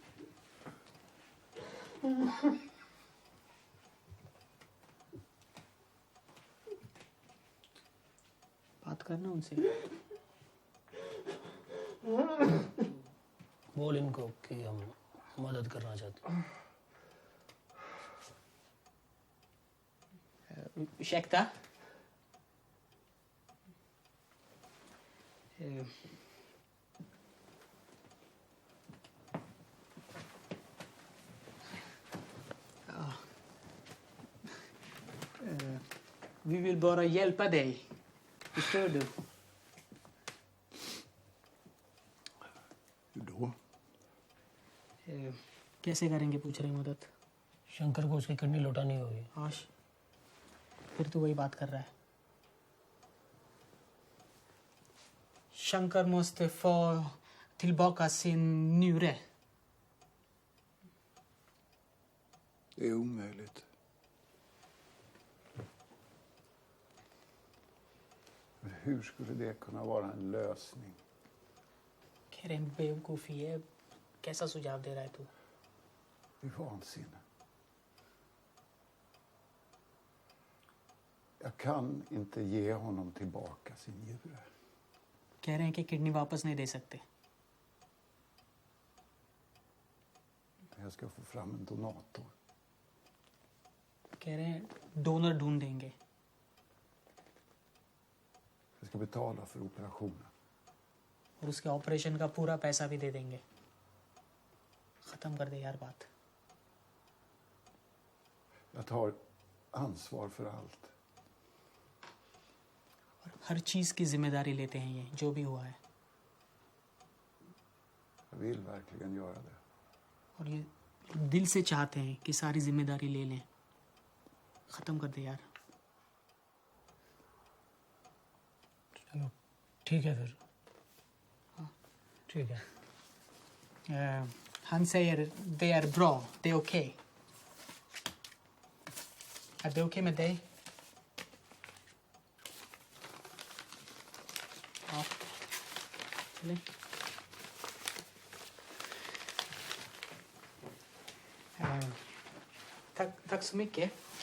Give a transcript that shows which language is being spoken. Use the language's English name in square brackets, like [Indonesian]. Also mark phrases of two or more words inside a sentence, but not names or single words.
[Hindi] बात करना उनसे. बोल इनको कि हम मदद करना चाहते हैं. [Swedish] शेखता vi vill bara hjälpa dig. Förstår du? Hur då? [Hindi] कैसे करेंगे पूछ रही मदद. शंकर को उसकी किडनी लौटानी होगी. आश, फिर तू वही बात कर रहा है. [Swedish] Shankar måste få tillbaka sin njure. Det är omöjligt. Men hur skulle det kunna vara en lösning? [Hindi] कह रहे हैं बेवकूफ़ी है. कैसा सुझाव दे रहा है तू? [Swedish] Det är vansinne. Jag kan inte ge honom tillbaka sin njure. [Hindi] कह रहे हैं कि किडनी वापस नहीं दे सकते. [Swedish] Jag ska få fram en donator. [Hindi] कह रहे हैं डोनर ढूंढ देंगे. [Swedish] Jag ska betala för operationen. [Hindi] और उसके ऑपरेशन का पूरा पैसा भी दे देंगे. खत्म कर दे यार बात. [Swedish] Jag tar ansvar för allt. [Hindi] हर चीज़ की जिम्मेदारी लेते हैं ये, जो भी हुआ है. [Swedish] Jag vill verkligen göra det. [Hindi] और ये दिल से चाहते हैं कि सारी जिम्मेदारी ले लें. ख़त्म कर दे यार. चलो ठीक है फिर. हाँ ठीक है. [Swedish] Han säger det är bra, det är okej. Är det okej med dig? Ja. Eller? Tack så mycket.